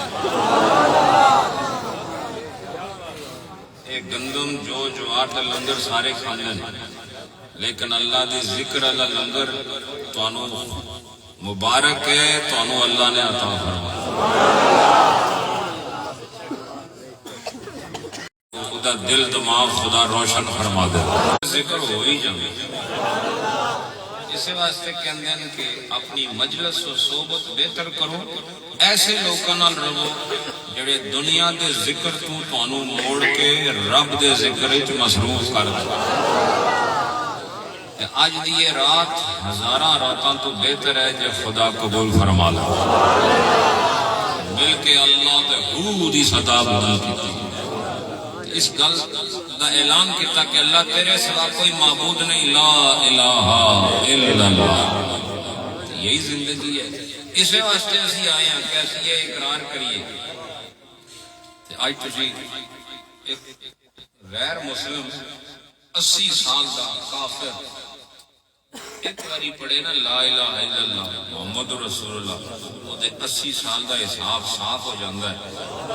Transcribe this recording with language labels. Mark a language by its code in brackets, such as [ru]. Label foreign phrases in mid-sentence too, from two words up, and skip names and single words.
[pa] ایک گندم جو جوار دے لنگر سارے کھانے ہیں، لیکن اللہ دی [ar] ذکر اللہ [pa] لنگر توانو مبارک ہے، توانو اللہ نے عطا فرمایا. خدا دل دماغ خدا روشن فرما دے. [ur] ذکر ہو ہی جائے. [pa] اسی واسطے کہندے ہیں کہ اپنی مجلس و صحبت بہتر کرو، ایسے لوکاں نال رہو جڑے دنیا دے ذکر تو تانوں موڑ کے رب دے ذکر وچ مصروف کر دے. اج دی یہ رات ہزاراں راتاں تو بہتر ہے جے خدا قبول فرما لے. مل کے اللہ دے حضور دی صدا بلند کیتی. اس گل دا اعلان کیتا کہ اللہ تیرے سوا کوئی معبود نہیں، [ar] لا الہ الا اللہ. [ur] یہی زندگی ہے. [pa] اس واسطے اسی آئے ہیں کہ اسی یہ اقرار کریے. آج تسی ایک غیر مسلم 80 سال دا کافر ایک باری پڑھے نا [ar] لا الہ الا اللہ محمد رسول اللہ، [pa] وہ 80 سال دا حساب صاف ہو جاندہ ہے.